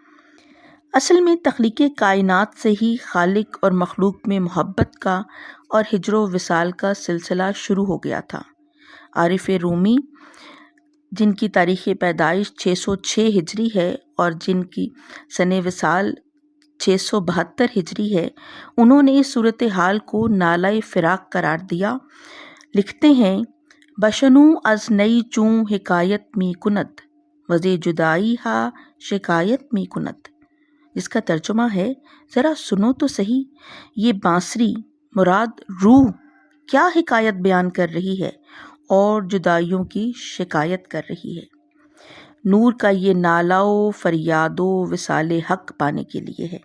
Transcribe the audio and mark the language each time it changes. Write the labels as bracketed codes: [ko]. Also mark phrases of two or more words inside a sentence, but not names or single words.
[ur] اصل میں تخلیق کائنات سے ہی خالق اور مخلوق میں محبت کا اور ہجر و وصال کا سلسلہ شروع ہو گیا تھا۔ عارف رومی، جن کی تاریخ پیدائش 606 ہجری ہے اور جن کی سن وصال 672 ہجری ہے، انہوں نے اس صورتحال کو نالہ فراق قرار دیا۔ لکھتے ہیں، [fa] بشنو از نئی چوں حکایت می کند وزے جدائی ہا شکایت می کند، [ur] جس کا ترجمہ ہے، ذرا سنو تو صحیح، یہ بانسری مراد روح کیا حکایت بیان کر رہی ہے اور جدائیوں کی شکایت کر رہی ہے۔ نور کا یہ نالہ و فریاد و وصال حق پانے کے لیے ہے۔